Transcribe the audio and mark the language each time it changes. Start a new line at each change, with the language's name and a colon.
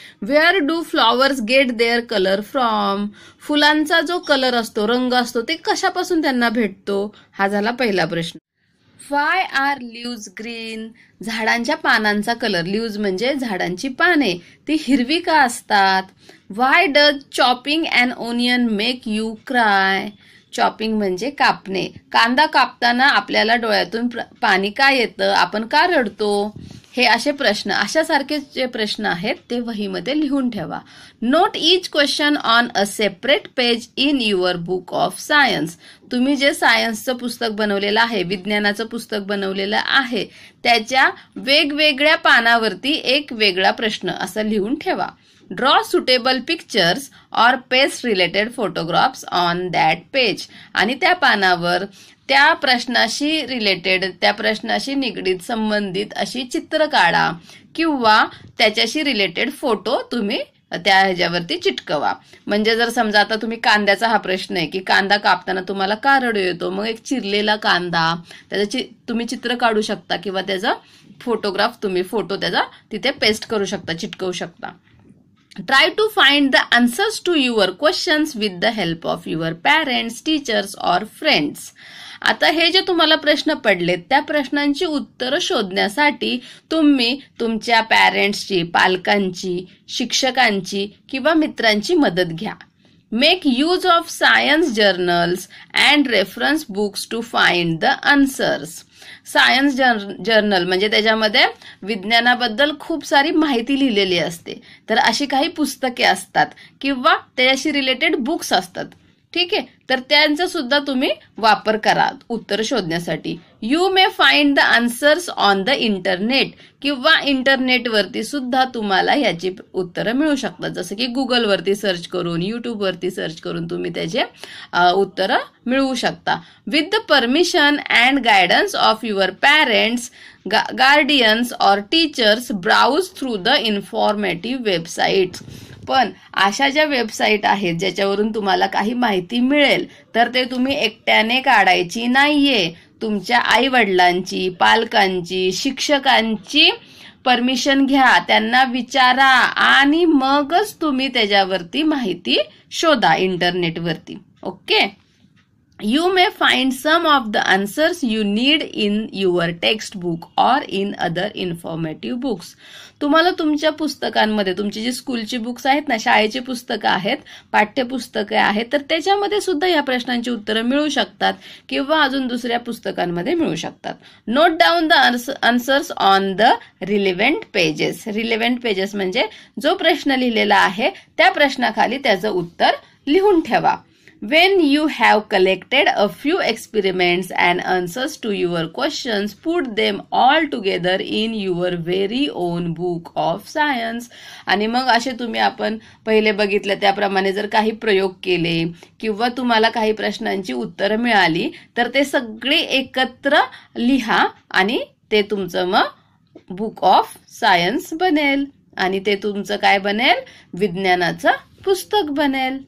English: Where do flowers get their colour from.
Marathi: फुलांचा जो colour असतो, रंग असतो, ते कशापासून त्यांना भेटतो, हा झाला पहिला प्रश्न.
English: Why are leaves green.
Marathi: झाडांच्या पानांचा कलर, लीव्ज म्हणजे झाडांची पाने, ती हिरवी का असतात.
English: Why does chopping an onion make you cry.
Marathi: Chopping म्हणजे कापणे. कांदा कापताना आपल्याला डोळ्यातून पाणी का येतं, आपण का रडतो. हे असे प्रश्न, अशासारखे जे प्रश्न आहेत ते वहीमध्ये लिहून ठेवा.
English: Note each question on a separate page in your book of science.
Marathi: तुम्ही जे सायन्सचं पुस्तक बनवलेलं आहे, विज्ञानाचं पुस्तक बनवलेलं आहे, त्याच्या वेगवेगळ्या पानावरती एक वेगळा प्रश्न असं लिहून ठेवा.
English: Draw suitable pictures or paste related photographs on that page.
Marathi: आणि त्या पानावर त्या प्रश्नाशी रिलेटेड, त्या प्रश्नाशी निगडीत, संबंधित अशी चित्र काढा किंवा त्याच्याशी रिलेटेड फोटो तुम्ही त्या ह्याच्यावरती चिटकवा. म्हणजे जर समजा आता तुम्ही कांद्याचा हा प्रश्न आहे की कांदा कापताना तुम्हाला का रडू येतो, मग एक चिरलेला कांदा, त्याचं तुम्ही चित्र काढू शकता किंवा त्याचा फोटोग्राफ, तुम्ही फोटो त्याचा तिथे पेस्ट करू शकता, चिटकवू शकता.
English: Try to find the answers to your questions with the help of your parents, teachers or friends.
Marathi: आता हे जे तुम्हाला प्रश्न पडलेत त्या प्रश्नांची उत्तरं शोधण्यासाठी तुम्ही तुमच्या पॅरेंट्सची, पालकांची, शिक्षकांची किंवा मित्रांची मदत घ्या.
English: Make use of science journals and reference books to find the answers.
Marathi: Science journal म्हणजे त्याच्यामध्ये विज्ञानाबद्दल खूप सारी माहिती लिहिलेली असते. तर अशी काही पुस्तके असतात किंवा त्याच्याशी रिलेटेड बुक्स असतात. ठीक आहे, तर त्यांचा सुद्धा तुम्ही वापर करा उत्तर शोधण्यासाठी.
English: you may find the answers on the internet,
Marathi: किंवा इंटरनेटवरती सुद्धा तुम्हाला याची उत्तरं मिळू शकतात. जसं की गुगलवरती सर्च करून, युट्यूबवरती सर्च करून तुम्ही त्याचे उत्तरं मिळवू शकता.
English: With the permission and guidance of your parents, guardians or teachers, browse through the informative websites.
Marathi: पण अशा ज्या वेबसाईट आहेत ज्याच्यावरून तुम्हाला काही माहिती मिळेल, तर ते तुम्ही एकट्याने काढायची नाहीये. तुमच्या आई वडिलांची, पालकांची, शिक्षकांची परमिशन घ्या, त्यांना विचारा आणि मगच तुम्ही त्याच्यावरती माहिती शोधा इंटरनेटवरती. Okay.
English: You may find some of the answers you need in your textbook or in other informative books.
Marathi: तुम्हाला तुमच्या पुस्तकांमध्ये, तुमची जी स्कूलची बुक्स आहेत ना, शाळेची पुस्तकं आहेत, पाठ्यपुस्तकं आहेत, तर त्याच्यामध्ये सुद्धा या प्रश्नांची उत्तरं मिळू शकतात किंवा अजून दुसऱ्या पुस्तकांमध्ये मिळू शकतात.
English: Note down the answers on the relevant pages.
Marathi: Relevant pages म्हणजे जो प्रश्न लिहिलेला आहे त्या प्रश्नाखाली त्याचं उत्तर लिहून ठेवा.
English: When you have collected a few experiments and answers to your questions, put them all together in your very own book of science.
Marathi: आणि मग असे तुम्ही आपण पहिले बघितलं त्याप्रमाणे जर काही प्रयोग केले किंवा तुम्हाला काही प्रश्नांची उत्तरं मिळाली, तर ते सगळे एकत्र लिहा आणि ते तुमचं मग बुक ऑफ सायन्स बनेल. आणि ते तुमचं काय बनेल? विज्ञानाचं पुस्तक बनेल.